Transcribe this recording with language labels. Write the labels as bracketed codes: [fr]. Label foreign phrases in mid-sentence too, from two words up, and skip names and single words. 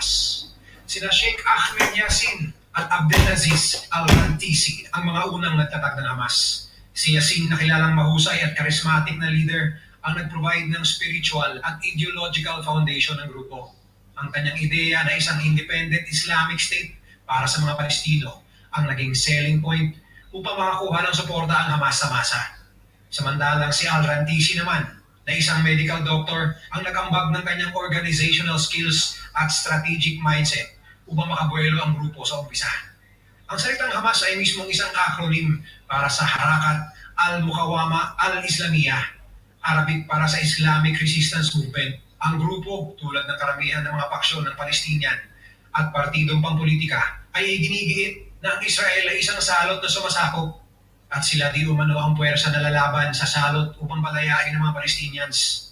[tl] Sina Sheikh Ahmed Yassin at Abdelaziz al-Rantisi ang mga unang nagtatag ng Hamas. Si Yassin, na kilalang mahusay at charismatic na leader, ang nag-provide ng spiritual at [en] ideological foundation [tl] ng grupo. Ang kanyang ideya na isang [en] independent Islamic state [tl] para sa mga Palestino ang naging [en] selling point [tl] upang makakuha ng suporta ang Hamas sa masa. Samantalang si al-Rantisi naman, na isang [en] medical doctor, [tl] ang nag-ambag ng kanyang [en] organizational skills [tl] at [en] strategic mindset [tl] upang makabuelo ang grupo sa umpisa. Ang salitang Hamas ay mismong isang acronym para sa [ar] حركة المقاومة الإسلامية, [tl] Arabic para sa [en] Islamic Resistance Movement. [tl] Ang grupo, tulad ng karamihan ng mga paksyon ng Palestinian at partidong pampolitika, ay ginigiit na ang Israel ay isang salot na sumasakop, at sila di umano ang puwersa na lalaban sa salot upang palayain ng mga Palestinians.